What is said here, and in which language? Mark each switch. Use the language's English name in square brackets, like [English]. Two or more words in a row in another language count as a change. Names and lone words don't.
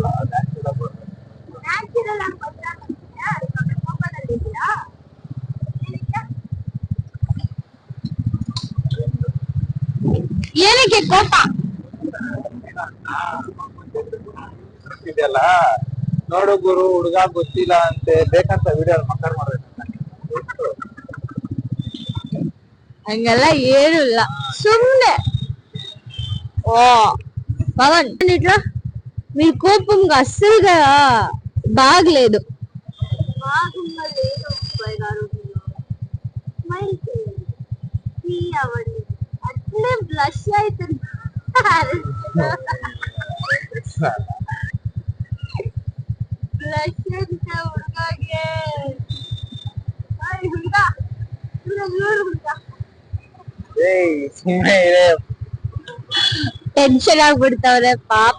[Kannada] ನ್ಯಾಚುರಲ್ ಆಗಿ ಏನಕ್ಕೆ ಕೋಪ? ಇದೆಲ್ಲ ನೋಡು ಗುರು, ಹುಡುಗ ಗೊತ್ತಿಲ್ಲ ಅಂತೆ ಬೇಕಂತ ವಿಡಿಯೋ ಮಕ್ಕಳು ಮಾಡ್ಬೇಕು. ಹಂಗೆಲ್ಲ ಏನು ಇಲ್ಲ, సుమ్నే. [Telugu] ఓ పవన్ ఇట్లా మీ కోపంగా అస్సలుగా బాగలేదు. అట్లే బ్లష్ అవుతుంది. [Kannada] ಬ್ಲಶ್ ಅಂತ ಹುಡುಗಾಗೆ ಹುಡುಗ ಹುಡುಗ ಟೆನ್ಷನ್ ಆಗ್ಬಿಡ್ತಾವ್ರೆ ಪಾಪ.